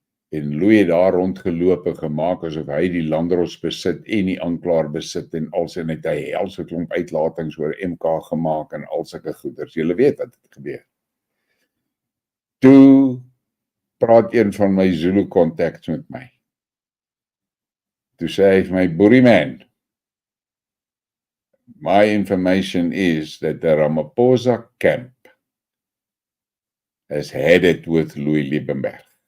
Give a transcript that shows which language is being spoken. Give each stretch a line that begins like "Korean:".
Afrikaans: En Louis het daar rondgeloop en gemaak asof hy die landros besit en die aanklaer besit en al sy net hy helse klomp uitlatings oor MK gemaak en al sulke goeders. Julle weet wat het gebeur. Toe praat een van my Zulu contacts met my. Toe sê hy vir my, Boerie man,
English: my information is that the Ramaphosa camp has had it with Louis Liebenberg.